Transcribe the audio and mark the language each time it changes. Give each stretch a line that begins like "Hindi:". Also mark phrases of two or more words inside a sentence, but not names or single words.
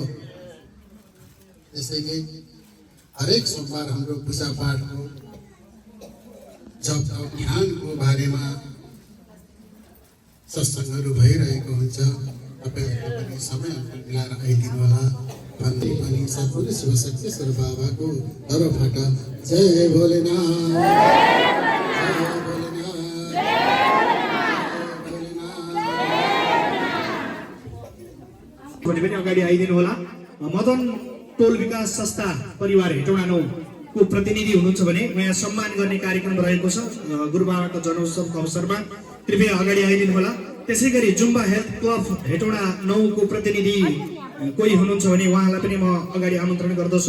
Nepali: त्यसैले हरेक सोमबार हाम्रो पूजा पाठको, जप तप, ध्यानको बारेमा सत्सङ्गहरू भइरहेको हुन्छ। तपाईँहरूले पनि समय मिलाएर आइदिनु होला भन्दै पनि सद्गुरु शिवशक्तेश्वर बाबाको तर्फबाट जय भोलेनाथ, जय भोलेनाथ, जय भोलेनाथ। पनि अगाडि आइदिनु होला। मदन टोल विकास संस्था परिवार हेटौँडा 9 को प्रतिनिधि हुनुहुन्छ भने यहाँ सम्मान गर्ने कार्यक्रम रहेको छ। गुरुबाबाको जन्मोत्सवको अवसरमा कृपया अगाडि आइदिनु होला। त्यसै गरी जुम्बा हेल्थ क्लब हेटौँडा 9 को प्रतिनिधि कोही हुनुहुन्छ भने उहाँलाई पनि म अगाडि आमन्त्रण गर्दछु।